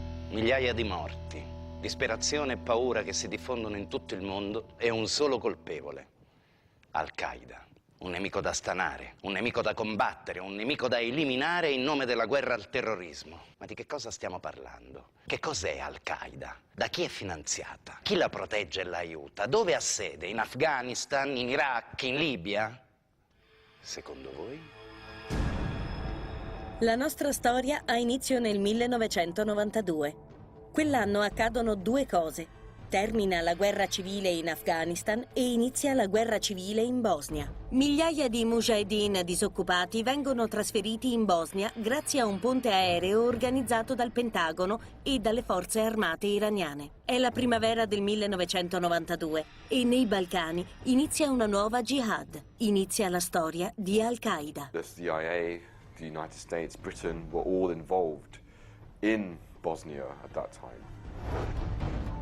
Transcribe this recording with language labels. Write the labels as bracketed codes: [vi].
[it] migliaia di morti, disperazione e paura che si diffondono in tutto il mondo e un solo colpevole: Al-Qaida. Un nemico da stanare, un nemico da combattere, un nemico da eliminare in nome della guerra al terrorismo. Ma di che cosa stiamo parlando? Che cos'è Al-Qaida? Da chi è finanziata? Chi la protegge e la aiuta? Dove ha sede? In Afghanistan, in Iraq, in Libia? Secondo voi? La nostra storia ha inizio nel 1992. Quell'anno accadono due cose. Termina la guerra civile in Afghanistan e inizia la guerra civile in Bosnia. Migliaia di mujahideen disoccupati vengono trasferiti in Bosnia grazie a un ponte aereo organizzato dal Pentagono e dalle forze armate iraniane. È la primavera del 1992 e nei Balcani inizia una nuova jihad. Inizia la storia di Al-Qaida. [en] The CIA, the United States, Britain were all involved in Bosnia at that time.